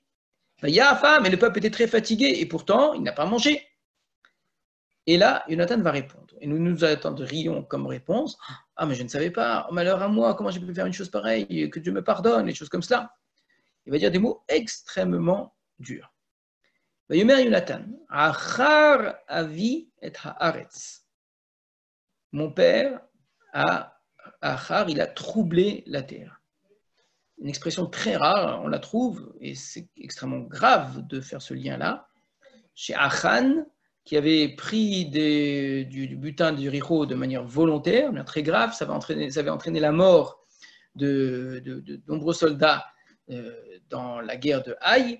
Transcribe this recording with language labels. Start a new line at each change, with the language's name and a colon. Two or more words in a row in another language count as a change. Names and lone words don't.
French: Mais le peuple était très fatigué et pourtant il n'a pas mangé. Et là, Jonathan va répondre. Et nous attendrions comme réponse, ah mais je ne savais pas, oh, malheur à moi, comment j'ai pu faire une chose pareille, que Dieu me pardonne, des choses comme cela. Il va dire des mots extrêmement durs.
Hebrew: ויאמר יונתן עכר אבי את הארץ.
French: Mon père Achar, il a troublé la terre. Une expression très rare, on la trouve, et c'est extrêmement grave de faire ce lien-là. Chez Achan, qui avait pris du butin de Jéricho de manière volontaire, mais très grave, ça avait entraîné la mort de nombreux soldats dans la guerre de Haï.